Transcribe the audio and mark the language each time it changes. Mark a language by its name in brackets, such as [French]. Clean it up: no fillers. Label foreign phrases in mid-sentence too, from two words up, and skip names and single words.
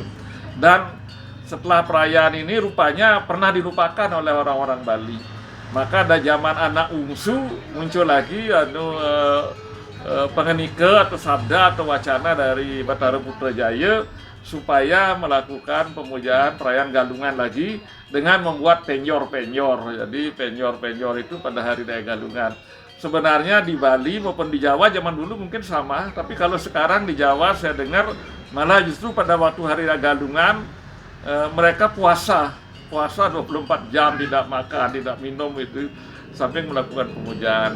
[Indonesian] Dan setelah perayaan ini rupanya pernah dilupakan oleh orang-orang Bali. Maka ada zaman anak ungsu muncul lagi pengenike atau sabda atau wacana dari Batara Putrajaya supaya melakukan pemujaan perayaan Galungan lagi dengan membuat penyor-penyor. Jadi penyor-penyor itu pada hari raya Galungan. Sebenarnya di Bali maupun di Jawa zaman dulu mungkin sama, tapi kalau sekarang di Jawa saya dengar malah justru pada waktu hari raya Galungan mereka puasa 24 jam, tidak makan, tidak minum itu, samping melakukan pemujaan.